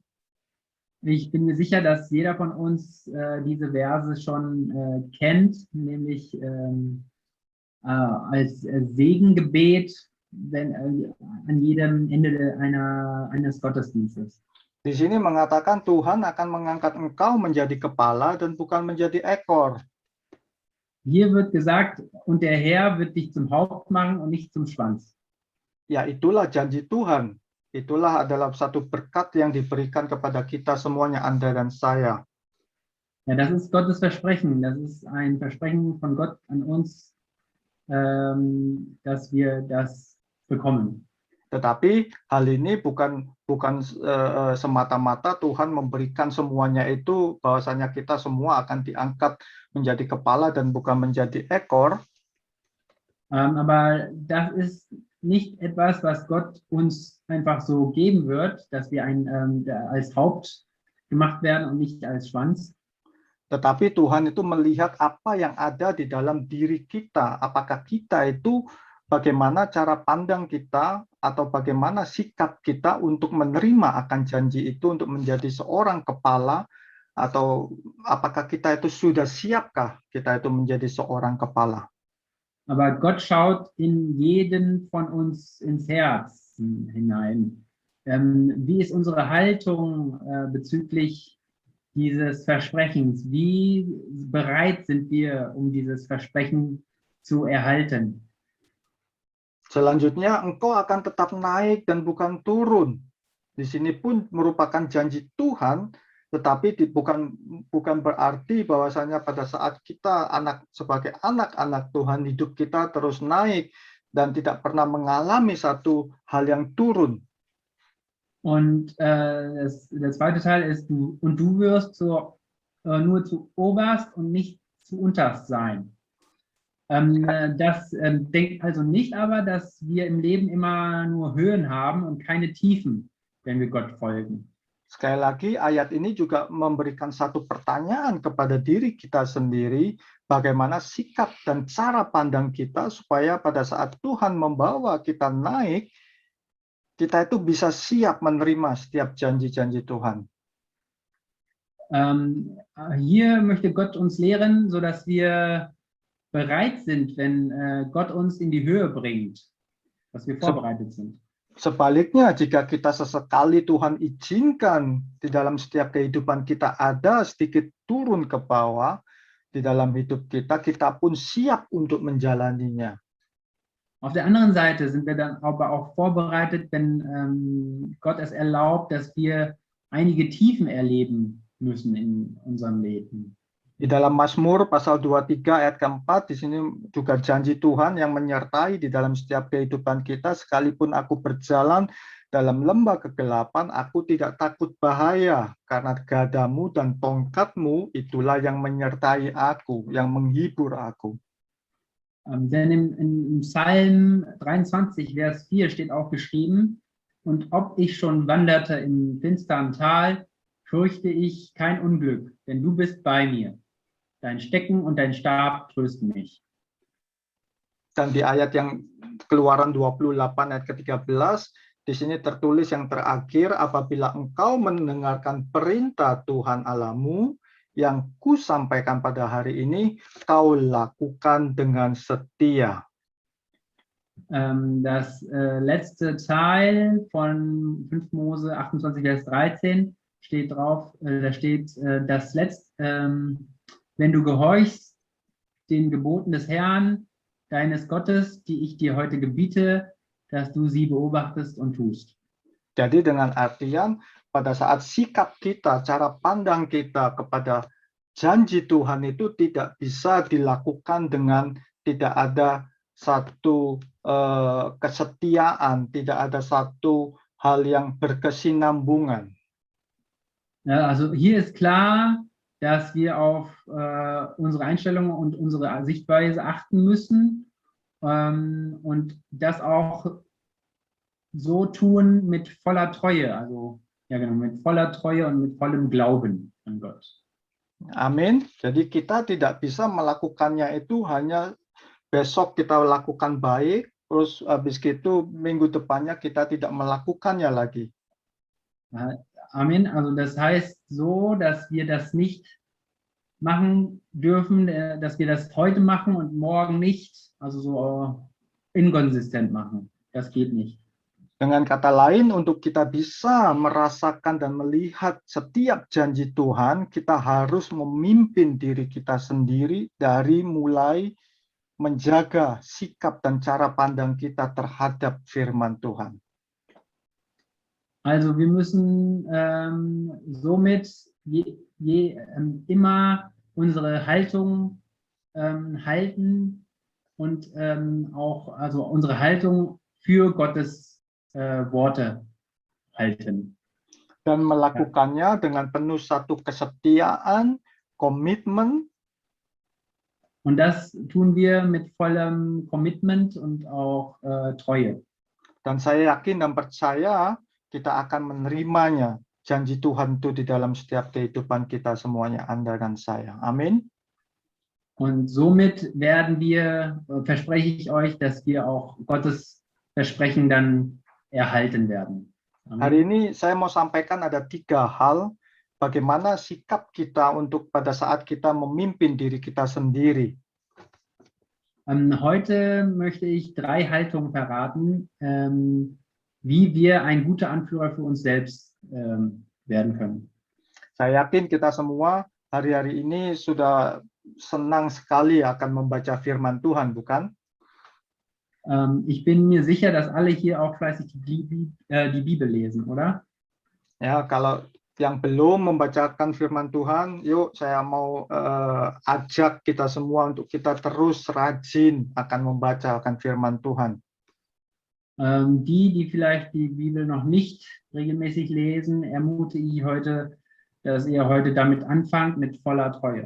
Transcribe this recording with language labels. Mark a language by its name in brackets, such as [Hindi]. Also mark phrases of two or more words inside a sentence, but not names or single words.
[German] Ich bin mir sicher, dass jeder von uns diese Verse schon kennt, nämlich als Segengebet an jedem Ende eines Gottesdienstes. [Indonesian] Di sini mengatakan Tuhan akan mengangkat engkau menjadi kepala dan bukan menjadi ekor. [German] Hier wird gesagt, und der Herr wird dich zum Haupt machen und nicht zum Schwanz. [Indonesian] Ya, itulah janji Tuhan. Itulah adalah satu berkat yang diberikan kepada kita semuanya, Anda dan saya. [German] Ja, das ist Gottes Versprechen. Das ist ein Versprechen von Gott an uns, dass wir das bekommen. [Indonesian] Tetapi hal ini bukan semata-mata Tuhan memberikan semuanya itu bahwasanya kita semua akan diangkat menjadi kepala dan bukan menjadi ekor. [German] Aber das ist nicht etwas, was Gott uns einfach so geben wird, dass wir als Haupt gemacht werden und nicht als Schwanz. [Indonesian] Tetapi Tuhan itu melihat apa yang ada di dalam diri kita. Apakah kita itu bagaimana cara pandang kita atau bagaimana sikap kita untuk menerima akan janji itu untuk menjadi seorang kepala, atau apakah kita itu sudah siapkah kita itu menjadi seorang kepala. [German] Aber Gott schaut in jeden von uns ins Herz hinein. Wie ist unsere Haltung bezüglich dieses Versprechens? Wie bereit sind wir, um dieses Versprechen zu erhalten? [Indonesian] Selanjutnya, engkau akan tetap naik dan bukan turun. Di sini pun merupakan janji Tuhan, tetapi bukan berarti bahwasanya pada saat kita sebagai anak-anak Tuhan, hidup kita terus naik dan tidak pernah mengalami satu hal yang turun. [German] Und der zweite Teil ist, und du wirst nur zu oberst und nicht zu unterst sein. Das denkt also nicht aber, dass wir im Leben immer nur Höhen haben und keine Tiefen, wenn wir Gott folgen. [Indonesian] Sekali lagi, ayat ini juga memberikan satu pertanyaan kepada diri kita sendiri, bagaimana sikap dan cara pandang kita supaya pada saat Tuhan membawa kita naik, kita itu bisa siap menerima setiap janji-janji Tuhan. [German] Hier möchte Gott uns lehren, sodass wir bereit sind, wenn Gott uns in die Höhe bringt, dass wir vorbereitet sind. [Indonesian] Sebaliknya, jika kita sesekali Tuhan izinkan di dalam setiap kehidupan kita ada sedikit turun ke bawah di dalam hidup kita, kita pun siap untuk menjalaninya. [German] Auf der anderen Seite sind wir dann aber auch vorbereitet, wenn Gott es erlaubt, dass wir einige Tiefen erleben müssen in unserem Leben. [Indonesian] Di dalam Mazmur pasal 23 ayat keempat, di sini juga janji Tuhan yang menyertai di dalam setiap kehidupan kita. Sekalipun aku berjalan dalam lembah kegelapan, aku tidak takut bahaya, karena gadamu dan tongkatmu itulah yang menyertai aku, yang menghibur aku. [German] Denn im Psalm 23, Vers 4 steht auch geschrieben, und ob ich schon wanderte im finsteren Tal, fürchte ich kein Unglück, denn du bist bei mir. Dein Stecken und dein Stab trösten mich. [Indonesian] Dan di ayat yang Keluaran 28 ayat ke-13, di sini tertulis yang terakhir, apabila engkau mendengarkan perintah Tuhan Allahmu yang kusampaikan pada hari ini, kau lakukan dengan setia. [German] Das letzte Teil von 5 Mose 28, Vers 13 steht drauf, da steht, wenn du gehorchst den Geboten des Herrn, deines Gottes, die ich dir heute gebiete, dass du sie beobachtest und tust. [Indonesian] Jadi dengan artian pada saat sikap kita, cara pandang kita kepada janji Tuhan itu tidak bisa dilakukan dengan tidak ada satu kesetiaan, tidak ada satu hal yang berkesinambungan. [German] Ja, also hier ist klar, dass wir auf unsere Einstellung und unsere Sichtweise achten müssen und das auch so tun mit voller Treue, also ja genau, mit voller Treue und mit vollem Glauben an Gott. [Indonesian] Amin. Jadi kita tidak bisa melakukannya itu hanya besok kita lakukan baik, terus habis itu minggu depannya kita tidak melakukannya lagi. [German] Amen. Also das heißt so, dass wir das nicht machen dürfen, dass wir das heute machen und morgen nicht, also so inkonsistent machen. Das geht nicht. [Indonesian] Dengan kata lain, untuk kita bisa merasakan dan melihat setiap janji Tuhan, kita harus memimpin diri kita sendiri dari mulai menjaga sikap dan cara pandang kita terhadap firman Tuhan. [German] Also wir müssen somit immer unsere Haltung halten und auch also unsere Haltung für Gottes Worte halten. [Indonesian] Dan melakukannya dengan penuh satu kesetiaan, komitmen. [German] Und das tun wir mit vollem Commitment und auch Treue. [Indonesian] Dan saya yakin dan percaya kita akan menerimanya, janji Tuhan itu di dalam setiap kehidupan kita semuanya, Anda dan saya. Amin. [German] Und somit werden wir, verspreche ich euch, dass wir auch Gottes Versprechen dann erhalten werden. Amen. [Indonesian] Hari ini saya mau sampaikan ada 3 hal bagaimana sikap kita untuk pada saat kita memimpin diri kita sendiri. [German] Heute möchte ich 3 Haltungen verraten, wie wir ein guter Anführer für uns selbst werden können. [Indonesian] Saya yakin kita semua hari-hari ini sudah senang sekali akan membaca firman Tuhan, bukan? [German] Ich bin mir sicher, dass alle hier auch fleißig die Bibel lesen, oder? [Indonesian] Ya, kalau yang belum membacakan firman Tuhan, yuk saya mau ajak kita semua untuk kita terus rajin akan membacakan firman Tuhan. [German] Die vielleicht die Bibel noch nicht regelmäßig lesen, ermutige ich heute, dass ihr heute damit anfangt, mit voller Treue.